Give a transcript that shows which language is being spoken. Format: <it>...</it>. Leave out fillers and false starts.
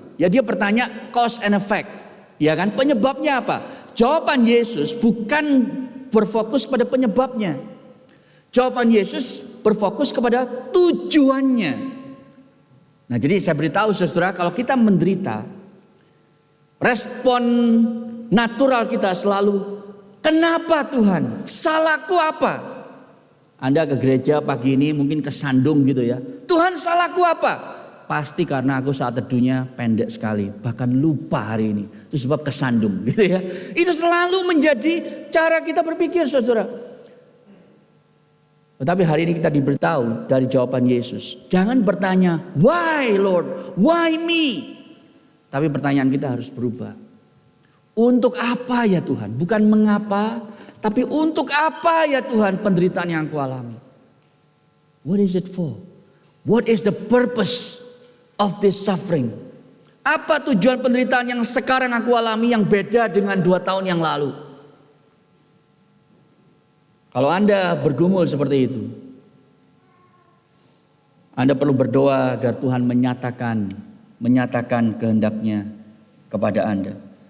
<id>Ya, dia bertanya</id> <en>cause and effect.</en> <id>Ya kan, penyebabnya apa? Jawaban Yesus bukan berfokus pada penyebabnya. Jawaban Yesus berfokus kepada tujuannya. Nah, jadi saya beritahu saudara, kalau kita menderita, respon natural kita selalu, kenapa Tuhan? Salahku apa? Anda ke gereja pagi ini mungkin kesandung gitu ya. Tuhan, salahku apa? Pasti karena aku saat teduhnya pendek sekali. Bahkan lupa hari ini. Itu sebab kesandung gitu ya. Itu selalu menjadi cara kita berpikir, saudara. Tetapi hari ini kita diberitahu dari jawaban Yesus. Jangan bertanya,</id> <en>why Lord? Why me?</en> <id>Tapi pertanyaan kita harus berubah. Untuk apa ya Tuhan? Bukan mengapa, tapi untuk apa ya Tuhan penderitaan yang aku alami?</id> <en>What is it for? What is the purpose of this suffering?</en> <id>Apa tujuan penderitaan yang sekarang aku alami yang beda dengan 2 tahun yang lalu? Kalau Anda bergumul seperti itu, Anda perlu berdoa agar Tuhan menyatakan kehendaknya kepada Anda.</id>